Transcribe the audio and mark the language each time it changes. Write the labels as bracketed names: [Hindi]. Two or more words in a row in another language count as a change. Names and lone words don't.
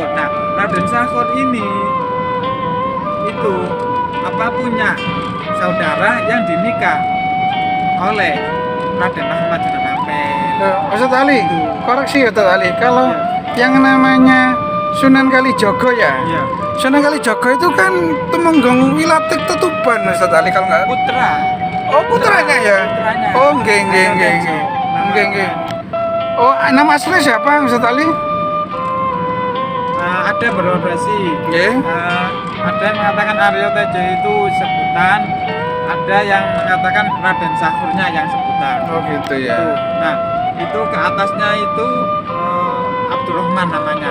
[Indonesian] Nah, Raden Sahur ini itu punya saudara yang dinikah oleh Raden Ahmad Sunan Ampel. Ustaz Ali, Itu. koreksi Ustaz Ali. Kalau Ya. yang namanya Sunan Kalijogo ya, Iya, Sunan Kalijogo itu kan Tumenggung Wilatik Tutuban Ustaz Ali kalau nggak. putra. Oh putranya ya. Putranya. [Javanese] Oh nggih nggih [Indonesian] Ada [Javanese] nggih [Indonesian] Tejo. [Javanese] nggih. [Indonesian] Nama- [Javanese] Nggih nggih. [Indonesian] Oh nama asli siapa Ustaz Ali? Ada beberapa versi. [Javanese] Nggih. [Indonesian] Ada yang mengatakan Aryo Tejo itu sebutan, ada yang mengatakan Raden Sahurnya yang sebutan. Oh gitu Itu. ya. Nah, itu ke atasnya itu Abdurrahman namanya.